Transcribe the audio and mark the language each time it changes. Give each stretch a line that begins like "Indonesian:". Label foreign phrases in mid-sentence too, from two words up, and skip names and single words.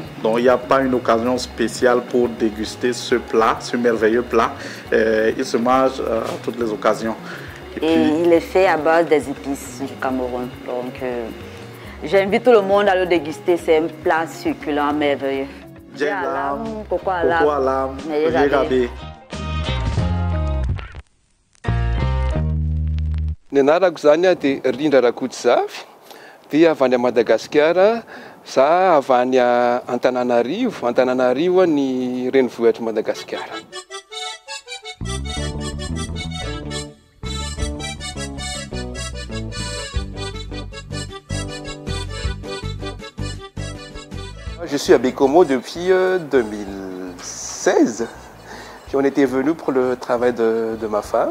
French: Donc il n'y a pas une occasion spéciale pour déguster ce plat, ce merveilleux plat. Il se mange à toutes les occasions. Et puis, il est fait à base des épices du Cameroun. Donc j'invite tout le monde à le déguster. C'est un plat succulent, merveilleux. Coco alam, Mayagabe.
Malagasy: Ny anarako zany dia Rindra Rakototsavy, dia avy any à Madagasikara, za avy any à Antananarivo. Antananarivo ny renivohitra Madagasikara.
French: Je suis à Baie-Comeau depuis 2016. Puis on était venus pour le travail de ma femme.